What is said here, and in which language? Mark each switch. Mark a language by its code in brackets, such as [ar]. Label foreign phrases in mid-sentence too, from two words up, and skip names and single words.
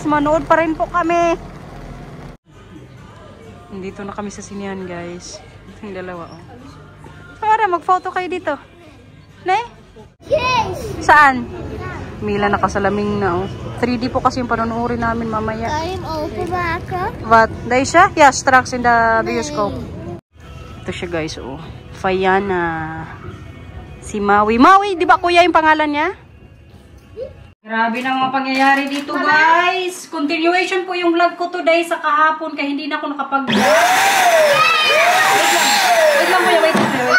[tl] Manood pa rin po kami. Nandito na kami sa sinihan guys. Yung dalawa oh. Para mag-photo kayo dito. Nay? Yes! Saan? Mila nakasalaming na oh. 3D po kasi yung panonoodin namin mamaya. [nl] Kan je hem openmaken? What? Deze? Ja, straks in de bioscoop. [tl] Ito siya guys oh. Fayana. Si Maui. Maui, di ba kuya yung pangalan niya? Grabe na mga pangyayari dito guys. Continuation po yung vlog ko today sa kahapon kaya hindi na ako nakapag-vlog. Wait lang kuya, wait lang.